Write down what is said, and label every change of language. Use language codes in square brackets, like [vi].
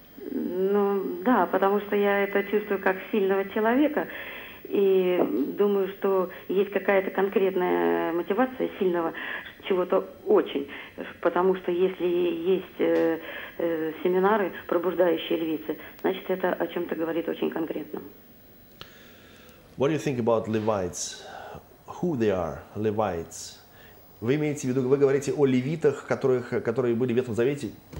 [ru] Ну, да, потому что я это чувствую как сильного человека. И думаю, что есть какая-то конкретная мотивация сильного чего-то очень. Потому что если есть семинары, пробуждающие львицы, значит, это о чем-то говорит очень конкретно. [en] What do you think about Levites? Who they are, Levites? [ru] Вы имеете в виду, вы говорите о левитах, которые были в Ветхом Завете?